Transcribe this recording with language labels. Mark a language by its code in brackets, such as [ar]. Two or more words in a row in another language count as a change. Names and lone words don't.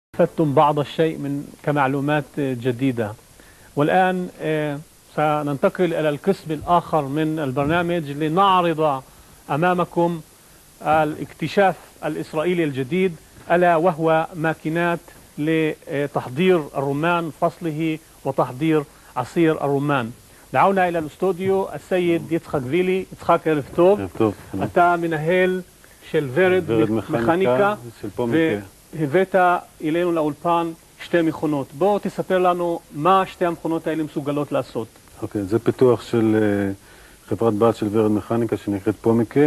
[ar] استفدتم بعض الشيء كمعلومات جديدة. والآن سننتقل إلى القسم الآخر من البرنامج لنعرض أمامكم الاكتشاف الإسرائيلي الجديد، ألا وهو ماكينات لتحضير الرمان، فصله وتحضير عصير الرمان. دعونا إلى الاستوديو السيد יצחק וילי. [he] יצחק, ערב טוב. ערב טוב. אתה מנהל של ורד מכניקה, והבאת אלינו לאולפן שתי מכונות. בוא תספר לנו מה שתי המכונות האלה מסוגלות לעשות. אוקיי, זה פיתוח של חברת בת של ורד מכניקה שנקראת פומיקה.